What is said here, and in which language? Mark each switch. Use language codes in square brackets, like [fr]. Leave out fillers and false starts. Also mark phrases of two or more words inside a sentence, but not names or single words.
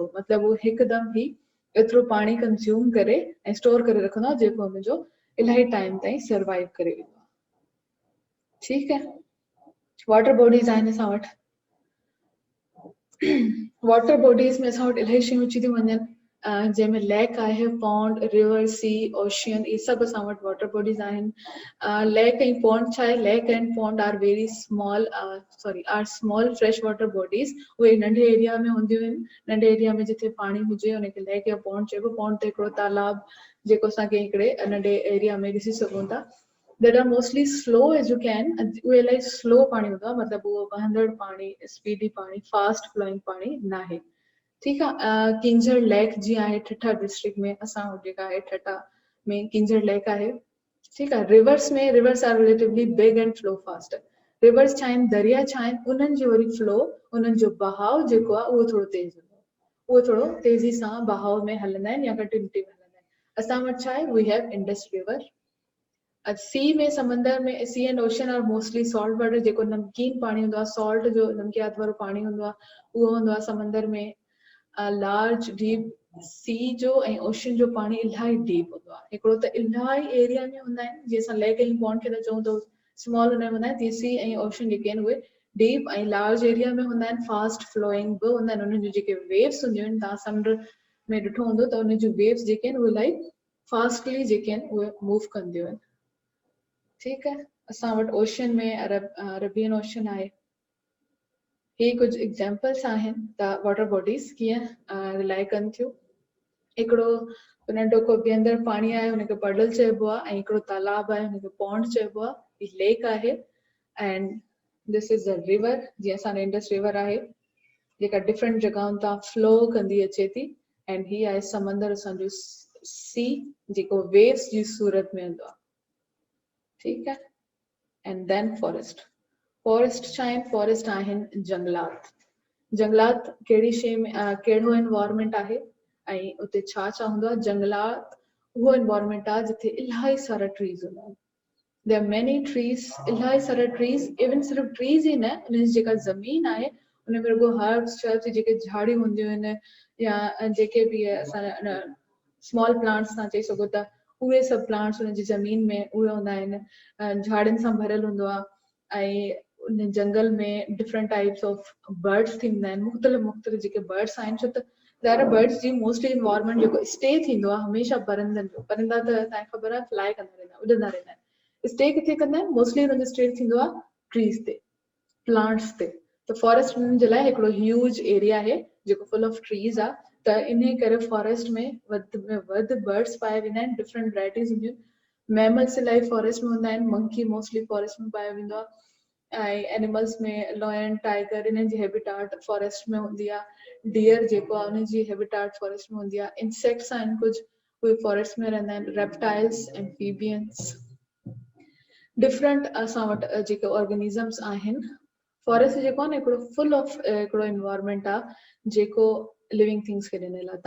[sd] मतिलबु उहो हिकदमि ई एतिरो पाणी कंज्यूम करे ऐं स्टोर करे रखंदो आहे जेको हुनजो इलाही टाइम ताईं सर्वाइव करे वेंदो आहे. ठीकु आहे. [en] water bodies [sd] आहिनि असां वटि. [en] water bodies [sd] में असां वटि इलाही शयूं अची थियूं वञनि. जंहिंमें लेक आहे, [en] pond, river, sea, ocean, [sd] ये सभु असां वटि [en] water bodies [sd] आहिनि। लेक ऐं पॉन्ड छा आहे, [en] lake and pond are very small are small fresh water bodies. [sd] उहे नंढे एरिया में हूंदियूं आहिनि, नंढे एरिया में जिथे पाणी हुजे उनखे लेक या पॉन्ड चइबो। पॉन्ड त हिकिड़ो तालाब जेको असांखे हिकिड़े नंढे एरिया में ॾिसी सघूं था। [en] that are mostly slow as you can, [sd] उहे इलाही स्लो पाणी हूंदो आहे, मतिलबु उहो वहंदड़ पाणी, स्पीडी पाणी, [en] fast flowing [sd] पाणी न आहे। [ur] ٹھیک ہے. [sd] किंजर लेक जी आहे ठठा डिस्ट्रिक्ट में, असां जेका आहे ठठा में किंजर लेक आहे। [ur] ٹھیک ہے. [en] rivers में, rivers are relatively big and flow fast। [sd] रिवर्स छा आहिनि, दरिया छा आहिनि, उन्हनि जो वरी फ्लो, उन्हनि जो बहाव जेको आहे उहो थोरो तेज हूंदो आहे, उहो थोरो तेज़ी सां बहाव में हलंदा आहिनि या कंटिन्यूटी में हलंदा आहिनि। असां वटि छा आहे, [en] We have Indus River. [sd] सी में, समंदर में, [en] sea and ocean are mostly salt water, [sd] जेको नमकीन पाणी हूंदो आहे, सॉल्ट जो नमकियात वारो पाणी हूंदो आहे, उहो हूंदो आहे समंदर में। [en] large deep [sd] सी जो ऐं ओशन जो पाणी इलाही डीप हूंदो आहे। हिकिड़ो त इलाही एरिया में हूंदा आहिनि, जीअं असां लेक ऐं पॉन्ड खे त चऊं था स्मॉल हुन में हूंदा आहिनि, तीअं सी ऐं ओशन जेके आहिनि उहे डीप ऐं लार्ज एरिया में हूंदा आहिनि, [en] fast flowing [sd] बि हूंदा आहिनि। उन्हनि जूं जेके वेव्स हूंदियूं आहिनि, तव्हां समुंड में ॾिठो हूंदो त उन जूं वेव्स जेके आहिनि उहे इलाही फास्टली जेके आहिनि उहे मूव कंदियूं आहिनि। ठीकु आहे। असां वटि ओशन में अरेबियन ओशन आहे। ही कुछ एग्जाम्पल्स आहिनि त [en] water bodies [sd] कीअं रिलाय कनि थियूं। हिकिड़ो नंढो को बीहंदड़ पाणी आहे, हुनखे पडल चइबो आहे, ऐं हिकिड़ो तालाब आहे, हुनखे पॉन्ड चइबो आहे। ही लेक आहे [en] and this is a river, [sd] जीअं असांजो इंडस रिवर आहे, जेका डिफरेंट जॻहियुनि तां फ्लो कंदी अचे थी। एंड ही आहे समंदर, असांजो सी, जेको वेव्स जी सूरत में हूंदो आहे। ठीकु आहे। [en] And then forest. [sd] फॉरेस्ट छा आहिनि, फॉरेस्ट आहिनि जंगलात। जंगलात कहिड़ी शइ में, कहिड़ो एनवायरमेंट आहे ऐं उते छा छा हूंदो आहे। जंगलात उहो एनवायरमेंट आहे जिथे इलाही सारा ट्रीज़ हूंदा आहिनि। [en] There are many trees, [sd] इलाही सारा ट्रीज़। इवन सिर्फ़ु ट्रीज़ ई न, उन जी जेका ज़मीन आहे उन में रुगो [en] herbs shrubs [sd] जेके झाड़ियूं हूंदियूं आहिनि, या जेके बि असां [en] small plants [sd] तव्हां चई सघो था, उहे सभु प्लांट्स उन जी ज़मीन में उहे हूंदा आहिनि। झाड़ियुनि सां भरियल हूंदो आहे। ऐं उन जंगल में [en] different types of birds [sd] थींदा आहिनि, मुख़्तलिफ़ मुख़्तलिफ़ जेके बर्ड्स आहिनि। छो त ज़ाहिर बर्ड्स जी मोस्टली इन्वायरमेंट जेको स्टे थींदो आहे हमेशह परिंदनि जो, परिंदा त तव्हांखे ख़बर आहे फ्लाई कंदा रहंदा, उॾंदा रहंदा आहिनि। स्टे किथे कंदा आहिनि, मोस्टली हुननि जो स्टे थींदो आहे ट्रीज़ ते, प्लांट्स ते। त फॉरेस्ट हुननि जे लाइ हिकिड़ो [en] huge area [sd] आहे जेको [en] full of trees [sd] आहे। त इन करे फॉरेस्ट में वधि बर्ड्स पाया वेंदा आहिनि, [en] different varieties [sd] हूंदियूं आहिनि। मैमल्स इलाही फॉरेस्ट में हूंदा आहिनि, मंकी मोस्टली फॉरेस्ट में पायो वेंदो आहे। ऐं एनिमल्स में लॉयन, टाइगर, इन्हनि जी हैबिटाट फॉरेस्ट में हूंदी आहे। डियर जेको आहे उन जी हैबिटाट फॉरेस्ट में हूंदी आहे। इंसेक्ट्स आहिनि कुझु, उहे फॉरेस्ट में रहंदा आहिनि। [en] reptiles, amphibians, different [sd] असां वटि जेके ऑर्गेनिज़म्स आहिनि। फॉरेस्ट जेको आहे न हिकिड़ो [en] full of [sd] हिकिड़ो एनवायरमेंट आहे जेको लिविंग थिंग्स खे ॾिनल आहे।